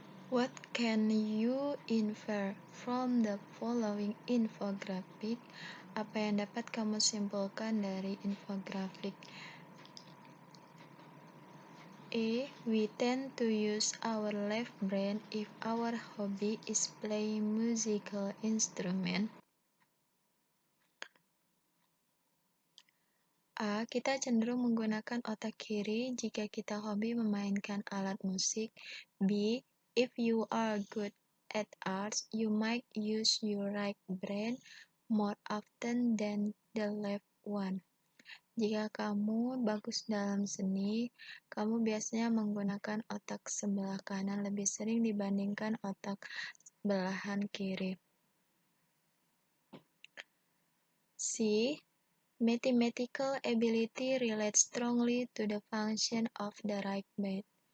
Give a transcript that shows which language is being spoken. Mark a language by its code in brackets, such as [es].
[en] What can you infer from the following infographic? [id] Apa yang dapat kamu simpulkan dari infografik? A. [en] We tend to use our left brain if our hobby is playing musical instrument. [id] A. Kita cenderung menggunakan otak kiri jika kita hobi memainkan alat musik. B. [en] If you are good at arts, you might use your right brain more often than the left one. [id] Jika kamu bagus dalam seni, kamu biasanya menggunakan otak sebelah kanan lebih sering dibandingkan otak belahan kiri. [en] C. Mathematical ability relates strongly to the function of the right brain.